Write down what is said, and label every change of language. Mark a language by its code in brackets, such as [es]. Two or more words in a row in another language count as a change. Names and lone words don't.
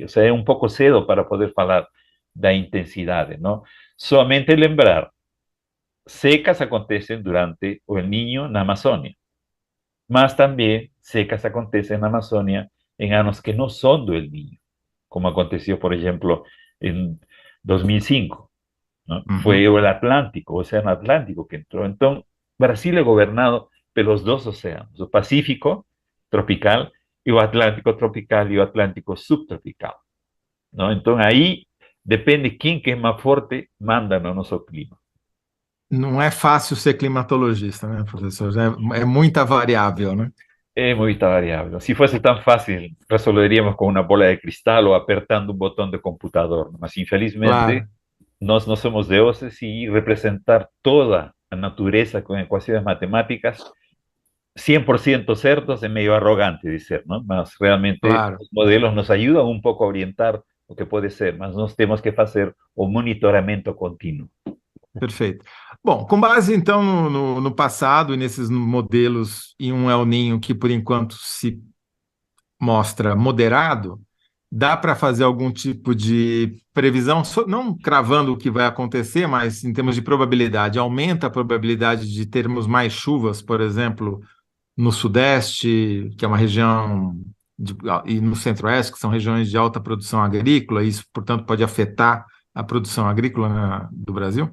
[es] O sea, [pt] é um pouco cedo para poder falar da intensidade, não? Somente lembrar, secas acontecem durante o El Niño na Amazônia, mas também secas acontecem na Amazônia em anos que não são do El Niño, como aconteceu, por exemplo, [es] em 2005, ¿no? Fue Uhum. el Atlántico, o Océano Atlántico que entró. Entonces, Brasil es gobernado pelos dos océanos, o Pacífico tropical y o Atlántico tropical y o Atlántico subtropical, ¿no? Entonces, ahí depende quién que es más fuerte, manda [pt] no nosso clima. Não é fácil ser climatologista, né, professor? É muita variável, né? [es] Es muy variable. Si fuese tan fácil, resolveríamos con una bola de cristal o apertando un botón de computador. [pt] Mas, infelizmente, Claro. nós não somos deuses e representar toda a natureza com equações matemáticas 100% certos é meio arrogante dizer, não? Mas realmente Claro. os modelos nos ajudam um pouco a orientar o que pode ser, mas nós temos que fazer o monitoramento contínuo. Perfeito. Bom, com base então no passado e nesses modelos e um El Niño que por enquanto se mostra moderado, dá para fazer algum tipo de previsão, não cravando o que vai acontecer, mas em termos de probabilidade, aumenta a probabilidade de termos mais chuvas, por exemplo, no Sudeste, que é uma região, e no Centro-Oeste, que são regiões de alta produção agrícola, e isso, portanto, pode afetar a produção agrícola do Brasil?